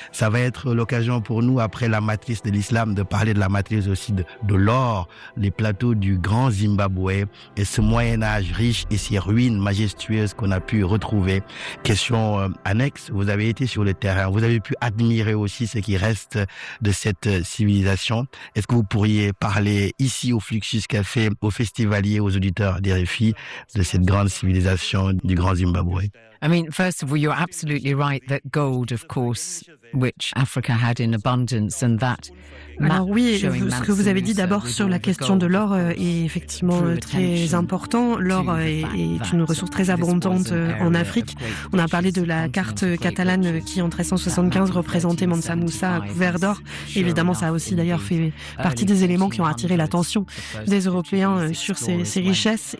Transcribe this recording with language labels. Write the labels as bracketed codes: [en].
[fr] Ça va être l'occasion pour nous, après la matrice de l'islam, de parler de la matrice aussi de l'or, les plateaux du Grand Zimbabwe et ce Moyen-Âge riche et ces ruines majestueuses qu'on a pu retrouver. Question annexe, vous avez été sur le terrain, vous avez pu admirer aussi ce qui reste de cette civilisation. Est-ce que vous pourriez parler ici au Fluxus Café, aux festivaliers, aux auditeurs des RFI, de cette grande civilisation du Grand Zimbabwe? [en] I mean, first of all, you're absolutely right that gold, of course, which Africa had in abundance, and that. [fr] Alors oui, ce que vous avez dit d'abord sur la question de l'or est effectivement très important. L'or est une ressource très abondante en Afrique. On a parlé de la carte catalane qui, en 1375, représentait Mansa Musa couvert d'or. Évidemment, ça a aussi d'ailleurs fait partie des éléments qui ont attiré l'attention des Européens sur ces richesses.